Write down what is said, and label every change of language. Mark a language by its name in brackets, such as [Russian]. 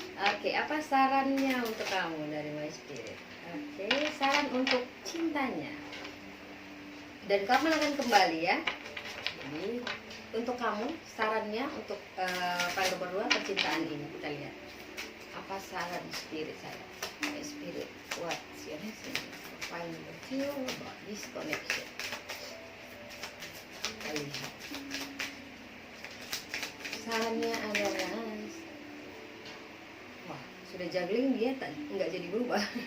[Indonesian] Oke, apa sarannya untuk kamu dari My Spirit? Oke, saran untuk cintanya. Dan kamu akan kembali ya. Jadi untuk kamu sarannya untuk para berdua percintaan ini, kita lihat apa saran spirit saya. [English] My Spirit, what's your message? Find the feel about this connection. [Indonesian] Kita lihat. Sarannya adalah, wah sudah juggling dia nggak jadi berubah.